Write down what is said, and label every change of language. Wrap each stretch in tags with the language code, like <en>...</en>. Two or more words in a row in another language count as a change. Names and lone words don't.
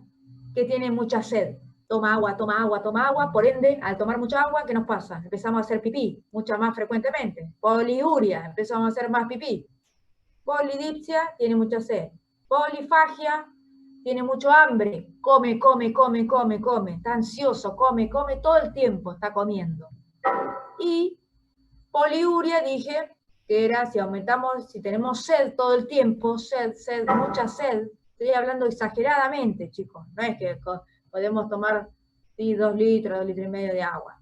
<es>Que tiene mucha sed. Toma agua, toma agua, toma agua. Por ende, al tomar mucha agua, ¿qué nos pasa? Empezamos a hacer pipí mucho más frecuentemente. Poliuria, empezamos a hacer más pipí. Polidipsia, tiene mucha sed. Polifagia, tiene mucho hambre. Come, come, come, come, come. Está ansioso, come, come, todo el tiempo está comiendo. Y poliuria, dije, que era si aumentamos, si tenemos sed todo el tiempo, sed, mucha sed. Estoy hablando exageradamente, chicos. No es que podemos tomar 2 litros, 2 litros y medio de agua.</es>